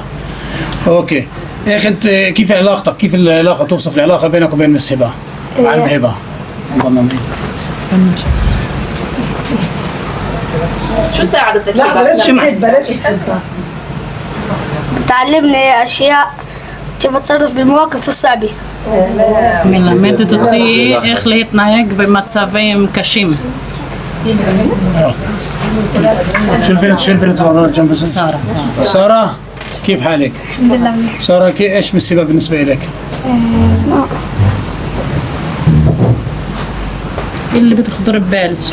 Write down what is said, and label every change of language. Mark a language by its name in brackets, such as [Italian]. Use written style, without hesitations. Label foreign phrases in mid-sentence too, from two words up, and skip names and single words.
[Arabic] أوكي يا أخي أنت كيف علاقتك؟ كيف العلاقة توصف العلاقة بينك وبين مس هبة؟ معلمة هبة. شو ساعدتك؟ لا بلاش تحبها. تعلمني أشياء كيف أتصرف بالمواقف الصعبة. [Hebrew] מלמדת אותי איך להתנהג במצבים קשים. [Arabic] شو البنت والله جنب سارة كيف حالك؟ الحمد لله. سارة ايش السبب بالنسبة لك؟ اسمع اللي بتخطر ببالك